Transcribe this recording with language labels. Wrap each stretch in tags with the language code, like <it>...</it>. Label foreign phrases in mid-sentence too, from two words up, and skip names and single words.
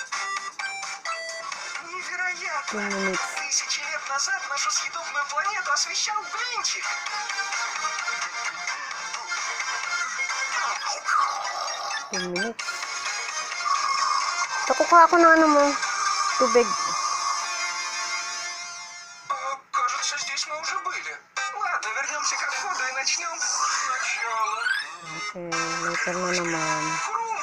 <ru>Невероятно!</ru> <en>2 minutes.</en> <ru>Тысячи лет назад нашу съедобную планету освещал блинчик.</ru> <en>2 minutes.</en> <tl>Takuha ako ng ano mo. Tubig.</tl> <ru>Кажется, здесь мы уже были. Ладно, вернемся ко входу и начнем сначала.</ru> <tl>Okay, later na naman.</tl> <ru>Хрум,</ru>